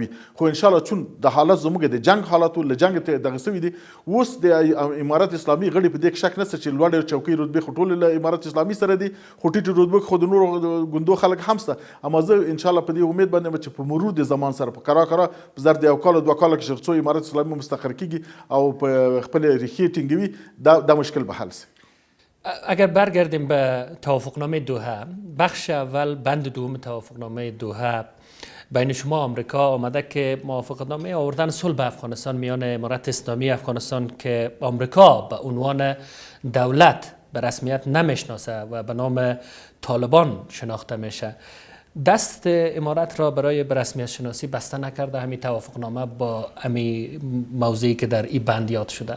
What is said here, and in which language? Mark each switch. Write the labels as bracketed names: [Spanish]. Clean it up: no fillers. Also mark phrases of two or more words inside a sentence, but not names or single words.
[Pashto] خو [Arabic] ان شاء الله [Pashto] چون د حالت زموږ د جنگ حالاتو له جنگ ته دغه سوي دي، اوس د امارت اسلامي غړي په دې کې شک نشته چې لوړ چوکۍ رتبه خټول له امارت اسلامي سره دي، خو ټیټ رتبه خو د نور ګوندو خلک هم سته. اما زه [Arabic] ان شاء الله [Pashto] په دې امید باندې چې په مرور د زمان سره په کرا په زر د یو کال دوه کال کې شرڅو امارت اسلامي مستقر کیږي او په خپل ریښې ټینګوي، دا مشکل به حل شي. [Persian] اگر برگردیم به توافقنامه دوحه، بخش اول بند دوم توافقنامه دوحه بین شما آمریکا آمده که موافقتنامه آوردن صلح به افغانستان میان امارت اسلامی افغانستان که آمریکا به عنوان دولت به رسمیت نمیشناسه و به نام طالبان شناخته میشه، دست امارت را برای به رسمیت شناسی بسته نکرده همین توافقنامه با همین موضوعی که در این بند یاد شده؟